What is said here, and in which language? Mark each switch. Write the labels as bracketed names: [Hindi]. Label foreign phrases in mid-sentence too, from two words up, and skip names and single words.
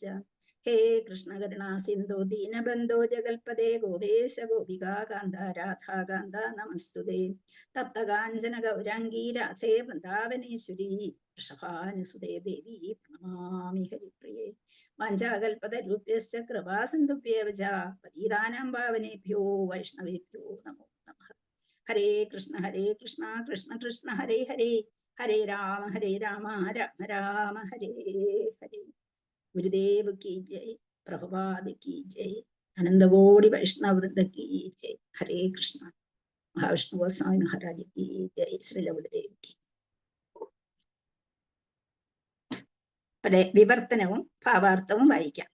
[Sanskrit] ഹേ കൃഷ്ണ കരുണാ സിന്ധു ദീനബന്ധോ ജഗൽപദേ ഗോപേശ ഗോപികാകാന്ത രാധാകാന്ത നമസ്തുതേ. തപ്തകാഞ്ചന ഗൗരാംഗീ രാധേ വൃന്ദാവനേശ്വരി വൃഷഭാനുസുതേ ദേവി പ്രണമാമി ഹരിപ്രിയേ. വാഞ്ചാകൽപതരുഭ്യശ്ച കൃപാസിന്ധുഭ്യേവ ച പതിതാനാം പാവനേഭ്യോ വൈഷ്ണവേഭ്യോ നമോ നമഃ. ഹരേ കൃഷ്ണ കൃഷ്ണ കൃഷ്ണ ഹരേ ഹരേ, ഹരേ രാമ രാമ രാമ ഹരേ ഹരേ. [Hindi] गुरुदेव की जय, प्रभुपाद की जय, अनंतकोटि वैष्णववृंद की जय. हरे कृष्ण। महाविष्णु गोस्वामी महाराज की जय. श्रील गुरुदेव की. [Malayalam] ഇവിടെ വിവർത്തനവും ഭാവാർത്ഥവും വായിക്കാം.